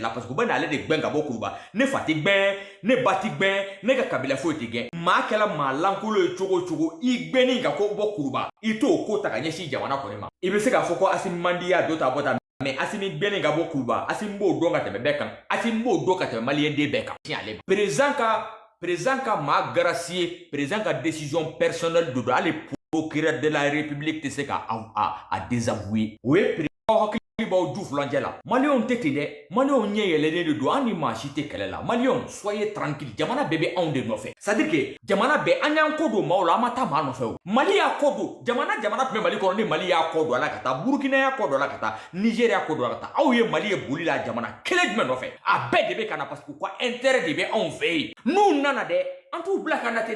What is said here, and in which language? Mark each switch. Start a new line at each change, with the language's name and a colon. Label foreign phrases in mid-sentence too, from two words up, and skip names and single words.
Bambara: la parce que u bɛ n'ale de gbɛn ka bɔ Kuruba ne fa tɛ gbɛn ne ba tɛ gbɛn ne ka kabila foyi tɛ gɛn maa kɛla maa lankolon ye cogo o cogo i gbɛnni ka ko bɔ Kuruba i t'o ko ta ka ɲɛsin jamana kɔni ma i bɛ se k'a fɔ ko Assimi man di y'a dɔ ta bɔ ta mais Assimi gbɛnni ka bɔ Kuruba Assimi b'o dɔn ka tɛmɛ bɛɛ kan Assimi b'o dɔn ka tɛmɛ maliyɛn den bɛɛ kan tiɲɛ ale président ka maa gracier président ka
French: décision personnelle
Bambara: de don hali
French: procureur de la république
Bambara: tɛ se ka a désavouer o ye président hakili b'aw kɔrɔ du fulancɛ la maliyɛnw tɛ ten dɛ maliyɛnw ɲɛ yɛlɛlen de don an ni maa si tɛ kɛlɛ la maliyɛnw
French: soyez tranquille
Bambara: jamana bɛɛ bɛ anw de nɔfɛ
French: c'est à dire que
Bambara: jamana bɛɛ an y'an ko don maaw la an ma taa maa nɔfɛ o mali y'a ko don jamana tun bɛ mali kɔnɔ ni mali y'a ko don a la ka taa burukina y'a ko don a la ka taa nigéria y'a ko don a la ka taa aw ye mali ye boli la jamana kelen jumɛn nɔfɛ a bɛɛ de bɛ ka na
French: parce que
Bambara: u ka intérêt de bɛ anw fɛ yen n'u nana dɛ an t'u bila ka na ten